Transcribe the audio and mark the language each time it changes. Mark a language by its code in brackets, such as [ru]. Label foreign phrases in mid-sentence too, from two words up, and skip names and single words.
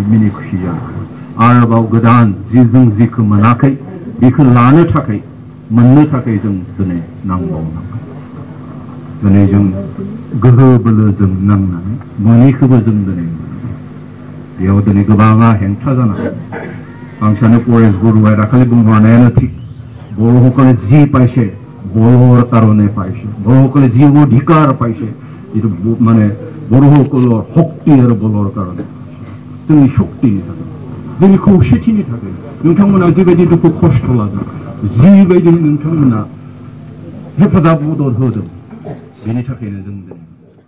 [brx] मिनि खुसि जानांगौ आरोबाव गोदान जों जिखौ मोनाखै बेखौ लानो थाखाय मोननो थाखाय जों दिनै नांबावनांगोन दिनै जों गोहो बोलोजों नांनानै मोनैखौबो जों दिनै बेयाव दिनै गोबाङा हेंथा जानांगौ आं सानो परेश बरुवाया दाखालि बुंहरनायानो थिग बर' [as] সকলে যি পাইছে বড়োৰ কাৰণে পাইছে বড়োসকলে যি অধিকাৰ পাইছে যিটো মানে বড়োসকলৰ শক্তি আৰু বলৰ কাৰণে [brx] जोंनि शक्तिनि थाखाय जोंनि खौसेथिनि थाखाय नोंथांमोना जिबायदि दुखु खस्थ' लादों जिबायदि नोंथांमोना हेफाजाब मदद होदों बेनि थाखायनो जों